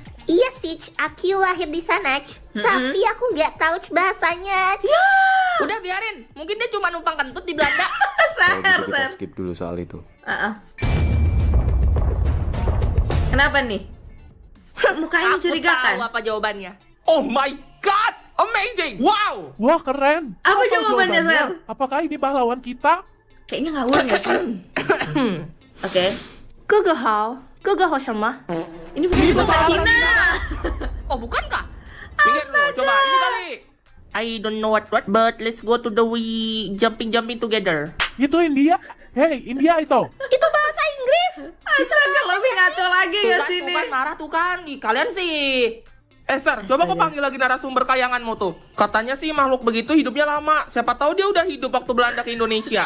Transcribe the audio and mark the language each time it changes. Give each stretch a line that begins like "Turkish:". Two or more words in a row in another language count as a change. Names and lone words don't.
Indonesian: Iya sih, Cuk, aku lahir di sana, Cuk. Tapi aku nggak tahu Cuk, bahasanya. Cuk. Udah biarin, mungkin dia cuma numpang kentut di Belanda. Kalau Ser, gitu kita Ser. skip dulu soal itu. Kenapa nih? Mukanya Aku tahu mencurigakan. apa jawabannya.
English: Oh my god, amazing, wow.
Indonesian: Wah, keren. Apa jawabannya, Ser? Apakah ini pahlawan kita? Kayaknya ngawur nggak sih? Oke.
Chinese: 哥哥好，哥哥好什么？
Indonesian: Ini bukan bahasa Cina. Oh, bukankah? Minggir dulu, coba ini kali.
English: I don't know what, but let's go to the jumping together.
Indonesian: Itu India. Hei, India itu. Itu bahasa Inggris. Astaga, lebih ngaco lagi ya Tuh sini. kan marah tuh kan. Ih, kalian sih. Sar, coba kau panggil lagi narasumber kayanganmu tuh. Katanya sih makhluk begitu hidupnya lama. Siapa tahu dia udah hidup waktu Belanda ke Indonesia.